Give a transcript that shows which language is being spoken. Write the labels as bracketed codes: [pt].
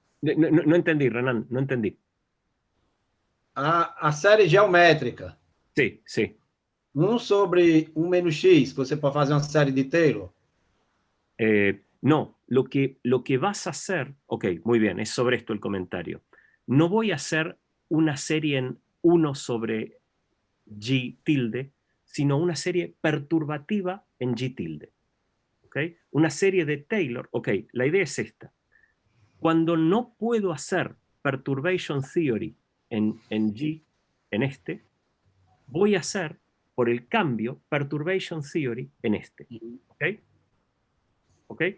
[es] No entendí, Renan, no entendí. [pt] A série geométrica. [es] Sí. [pt] 1 sobre 1 menos x, que você pode fazer uma série de Taylor. [es] No, lo que vas a hacer, ok, muy bien, es sobre esto el comentario. No voy a hacer una serie en 1 sobre G tilde, sino una serie perturbativa en G tilde. ¿Okay? Una serie de Taylor, ok, la idea es esta. Cuando no puedo hacer perturbation theory en G, en este, voy a hacer, por el cambio, perturbation theory en este. ¿Ok? ¿Ok?